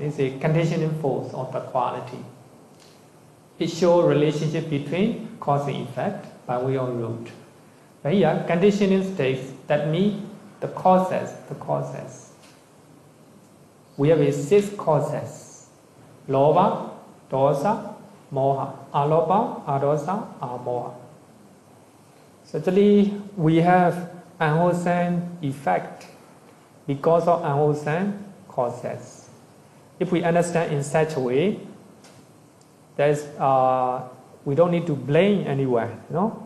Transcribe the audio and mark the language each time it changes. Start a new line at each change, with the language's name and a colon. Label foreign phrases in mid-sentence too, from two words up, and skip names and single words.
English: It's a conditioning force or the quality. It shows relationship between cause and effect by way of root. But here, conditioning states that means the causes. We have 6 causes.
Pali: Loba, dosa, moha. Aloba, adosa, amoha.
English: Certainly, we have unwholesome effect because of unwholesome causes. If we understand in such a way, we don't need to blame anyone, no?